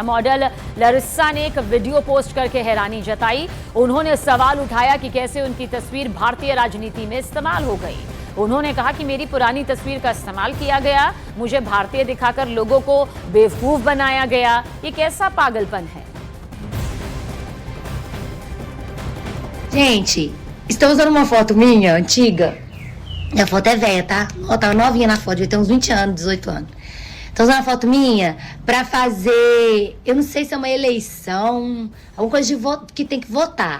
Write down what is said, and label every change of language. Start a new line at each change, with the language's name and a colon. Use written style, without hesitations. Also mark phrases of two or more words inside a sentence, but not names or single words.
Hindi: मॉडल लरिसा ने एक वीडियो पोस्ट करके हैरानी जताई। उन्होंने सवाल उठाया कि कैसे उनकी तस्वीर भारतीय राजनीति में इस्तेमाल हो गई। उन्होंने कहा कि मेरी पुरानी तस्वीर का इस्तेमाल किया गया, मुझे भारतीय दिखाकर लोगों को बेवकूफ बनाया गया। ये कैसा पागलपन है?
Portuguese: Gente, estão usando uma foto minha, antiga. A foto é velha, tá? Ó, tava novinha na foto, devia ter uns 20 anos, 18 anos. Estão usando a foto minha pra fazer, eu não sei se é uma eleição, alguma coisa de voto, que tem que votar.